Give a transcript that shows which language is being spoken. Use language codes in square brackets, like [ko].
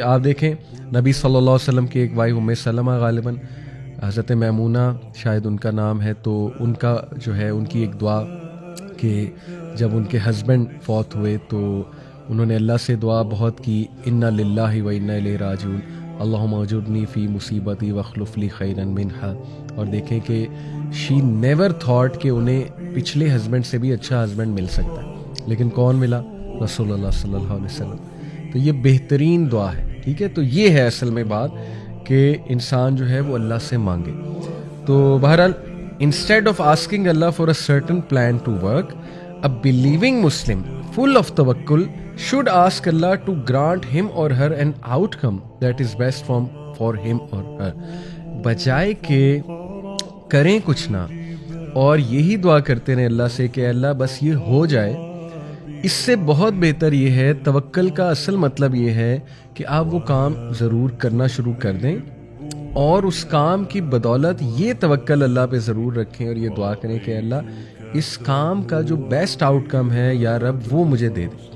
[ur] آپ دیکھیں نبی صلی اللہ علیہ وسلم کی ایک وائف ام سلمہ, غالباً حضرت میمونہ شاید ان کا نام ہے, تو ان کا جو ہے ان کی ایک دعا کہ جب ان کے ہسبینڈ فوت ہوئے تو انہوں نے اللہ سے دعا بہت کی, [ar] انا للہ و انا الیہ راجعون, اللہم اجرنی فی مصیبتی واخلف لی خیرا منہا. [ur] اور دیکھیں کہ [en] she never thought [ur] کہ انہیں پچھلے ہسبینڈ سے بھی اچھا ہسبینڈ مل سکتا ہے, لیکن کون ملا, رسول اللہ صلی اللہ علیہ وسلم. تو یہ بہترین دعا ہے, ٹھیک ہے. تو یہ ہے اصل میں بات کہ انسان جو ہے وہ اللہ سے مانگے. تو بہرحال [en] Instead of asking Allah for a certain plan to work, a believing Muslim full of tawakkul should ask Allah to grant him or her an outcome that is best for him or her. [ur] بجائے کہ کریں کچھ نہ اور یہی دعا کرتے رہیں اللہ سے کہ اللہ بس یہ ہو جائے, اس سے بہت بہتر یہ ہے. توکل کا اصل مطلب یہ ہے کہ آپ وہ کام ضرور کرنا شروع کر دیں اور اس کام کی بدولت یہ توکل اللہ پہ ضرور رکھیں اور یہ دعا کریں کہ اللہ اس کام کا جو بیسٹ آؤٹ کم ہے یا رب وہ مجھے دے دے.